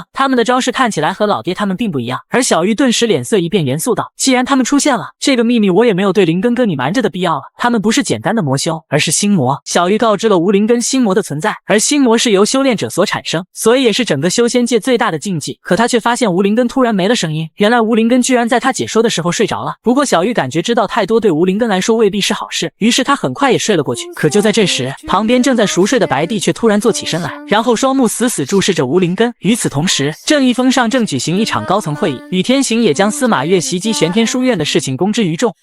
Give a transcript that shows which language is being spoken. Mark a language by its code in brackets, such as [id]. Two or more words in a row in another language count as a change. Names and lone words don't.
[zh] 他們的招式看起來和老爹他們並不一樣。”而小玉頓時臉色一變，嚴肅道：“既然他們出現了，這個秘密我也沒有對靈根哥你瞞着的必要了，他們不是簡單的魔修，而是心魔。” 小玉告知了吴灵根心魔的存在，而心魔是由修煉者所產生，所以也是整個修仙界最大的禁忌。可他卻發現吳靈根突然沒了聲音，原來吳靈根居然在他解說的時候睡着了。不過小玉感覺知道太多對吳靈根來說未必是好事，於是他很快也睡了過去。可就在這時，旁邊正在熟睡的白帝卻突然坐起身來，然後雙目死死注視着吳靈根。與此同時，正義峰上正舉行一場高層會議，宇天行也將司馬越襲擊玄天書院的事情公之於眾。